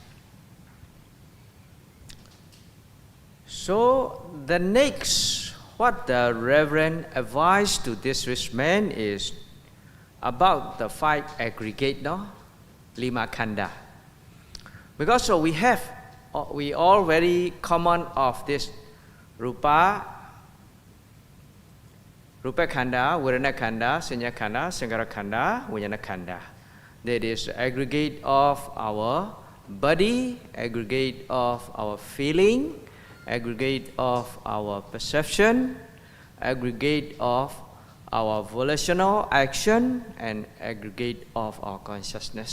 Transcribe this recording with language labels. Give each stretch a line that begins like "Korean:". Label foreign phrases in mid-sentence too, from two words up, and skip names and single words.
English: So the next, what the Reverend advised to this rich man is about the 5 aggregate, no?
Pali: lima khanda.
English: Because so we all very common of this
Pali: rupa khanda, vedana khanda, sanya khanda, sankhara khanda, vijnana khanda.
English: That is aggregate of our body, aggregate of our feeling, aggregate of our perception, aggregate of our volitional action, and aggregate of our consciousness.